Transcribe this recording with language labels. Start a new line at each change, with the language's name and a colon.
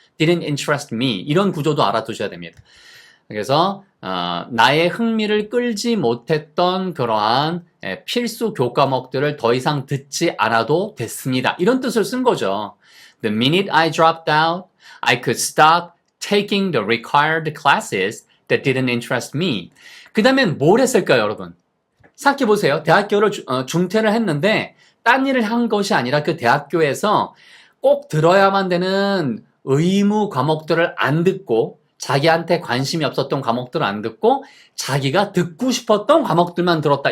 English: didn't interest me
Korean: 이런 구조도 알아두셔야 됩니다. 그래서 나의 흥미를 끌지 못했던 그러한 필수 교과목들을 더 이상 듣지 않아도 됐습니다. 이런 뜻을 쓴 거죠.
English: The minute I dropped out, I could stop taking the required classes that didn't interest me.
Korean: 그 다음엔 뭘 했을까요, 여러분? 생각해보세요. 대학교를 중퇴를 했는데 딴 일을 한 것이 아니라 그 대학교에서 꼭 들어야만 되는 의무 과목들을 안 듣고 자기한테 관심이 없었던 과목들을 안 듣고 자기가 듣고 싶었던 과목들만 들었다.